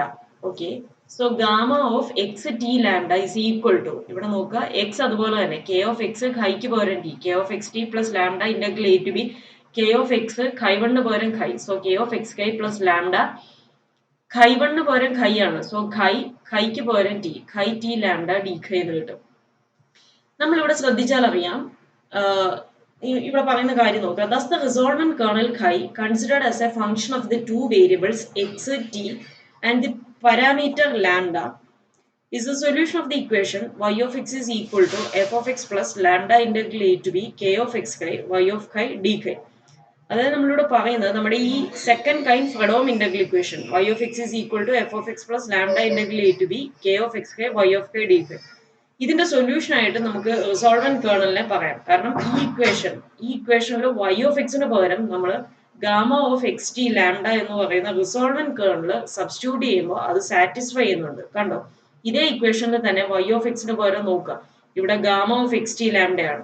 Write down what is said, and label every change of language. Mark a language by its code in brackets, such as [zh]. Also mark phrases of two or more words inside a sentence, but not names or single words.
[en] okay, so gamma of x t lambda is equal to, [ml] ഇവിടെ നോക്കുക [en] എക്സ് [ml] അതുപോലെ തന്നെ [en] K of x [ml] ഖൈക്ക് പകരം [en] t, K of x t plus lambda integral a to b K of x chi [ml] വണ്ണിന് പകരം [en] ഖൈ. so K of x chi plus lambda, ഖൈ [ml] വണ്ണിന് പകരം [en] ഖൈ ആണ്. സോ [ml] ഖൈക്ക് പകരം [en] t, chi t lambda d chi [ml] എന്ന് കിട്ടും. നമ്മളിവിടെ ശ്രദ്ധിച്ചാൽ അറിയാം, ഇവിടെ പറയുന്ന കാര്യം നോക്കുക. [en] Thus the resolvent kernel chi considered as a function of the two variables x, t and the parameter lambda is the solution of the equation y of x is equal to f of x plus lambda integral a to b k of x chi y of chi d chi. [ml] അതായത് നമ്മളിവിടെ പറയുന്നത് നമ്മുടെ ഈ [en] second kind Fredholm integral equation y of x is equal to f of x plus lambda integral a to b k of x chi y of chi d chi. [ml] ഇതിന്റെ സൊല്യൂഷൻ ആയിട്ട് നമുക്ക് [en] resolvent kernel [ml] പറയാം. കാരണം ഈ ഇക്വേഷനിൽ [en] y of x [ml] പകരം നമ്മൾ [en] gamma of x t lambda [ml] എന്ന് പറയുന്ന [en] resolvent kernel substitute [ml] ചെയ്യുമ്പോൾ അത് സാറ്റിസ്ഫൈ ചെയ്യുന്നുണ്ട്. കണ്ടോ, ഇതേ ഇക്വേഷനിൽ തന്നെ [en] y of x [ml] പകരം നോക്കുക, ഇവിടെ [en] gamma of x t lambda [ml] ആണ്.